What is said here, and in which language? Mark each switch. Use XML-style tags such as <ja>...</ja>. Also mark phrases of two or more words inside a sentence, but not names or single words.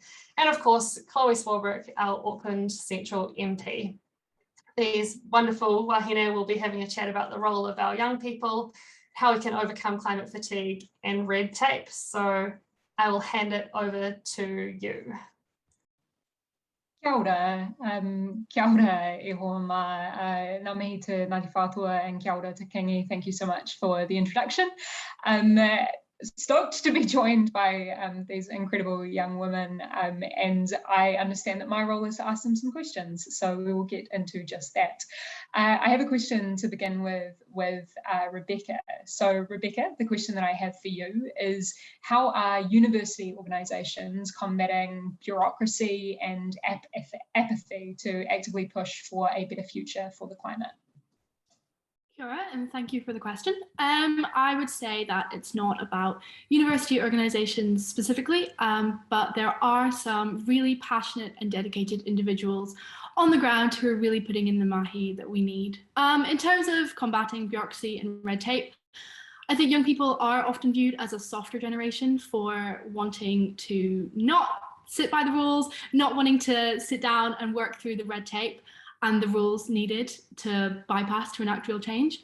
<en>And of course, Chloe Swarbrick, our Auckland Central MP. These wonderful wahine will be having a chat about the role of our young people, how we can overcome climate fatigue and red tape. So I will hand it over to you.</en> <mi>Kia ora, e hoa ma, ngā mihi te Ngāti Whātua and kia ora te Kingi.</mi> <en>Thank you so much for the introduction. Stoked to be joined by these incredible young women, and I understand that my role is to ask them some questions, so we will get into just that. I have a question to begin with Rebecca. So Rebecca, the question that I have for you is, how are university organisations combating bureaucracy and apathy to actively push for a better future for the climate?</en> <mi>Kia ora,</mi> <en>and thank you for the question. I would say that it's not about university organisations specifically, but there are some really passionate and dedicated individuals on the ground who are really putting in the mahi that we need. In terms of combating bureaucracy and red tape, I think young people are often viewed as a softer generation for wanting to not sit by the rules, not wanting to sit down and work through the red tape and the rules needed to bypass to enact real change.</en>